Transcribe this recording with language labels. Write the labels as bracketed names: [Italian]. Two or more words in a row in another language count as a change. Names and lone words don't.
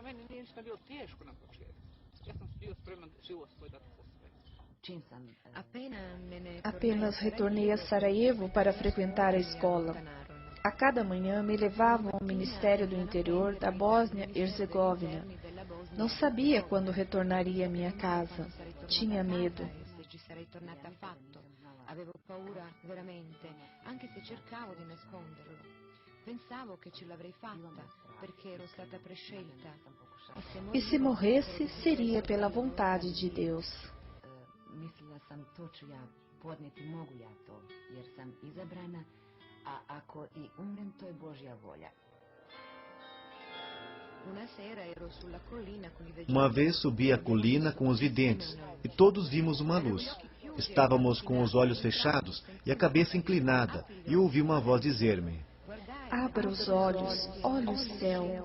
[Portuguese] Apenas retornei a Sarajevo para frequentar a escola. A cada manhã me levavam ao Ministério do Interior da Bósnia-Herzegovina. Não sabia quando retornaria à minha casa. Tinha medo. [Italian] Ci sarei tornata affatto. Avevo paura veramente, anche se cercavo di nasconderlo. Pensavo che ce l'avrei fatta, perché ero stata prescelta. [Portuguese] E se morresse, seria pela vontade de Deus. [Bosnian] Mislila sam to ću ja podnijeti, mogu ja to, jer sam izabrana, a ako i umrem, to je Božja volja. [Portuguese] Uma vez subi a colina com os videntes e todos vimos uma luz. Estávamos com os olhos fechados e a cabeça inclinada e ouvi uma voz dizer-me: abra os olhos, olhe o céu.